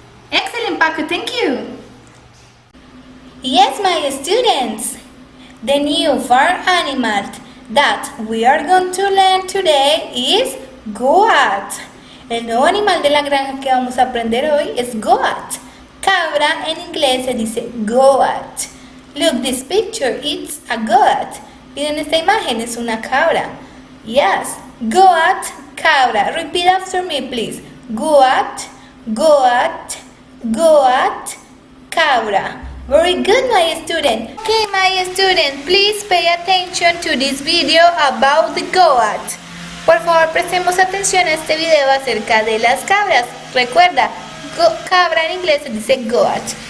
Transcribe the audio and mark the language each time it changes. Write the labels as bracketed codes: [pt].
[en] Excellent, Paco, thank you. Yes, my students, the new farm animal that we are going to learn today is goat. [es] El nuevo animal de la granja que vamos a aprender hoy es goat. Cabra en inglés se dice goat. [en] Look, this picture, it's a goat. [es] Miren esta imagen, es una cabra. [en] Yes, goat, cabra. Repeat after me, please. Goat, goat, goat, cabra. Very good, my student. Okay, my student, please pay attention to this video about the goat. [es] Por favor, prestemos atención a este video acerca de las cabras. Recuerda, cabra en inglés se dice goat.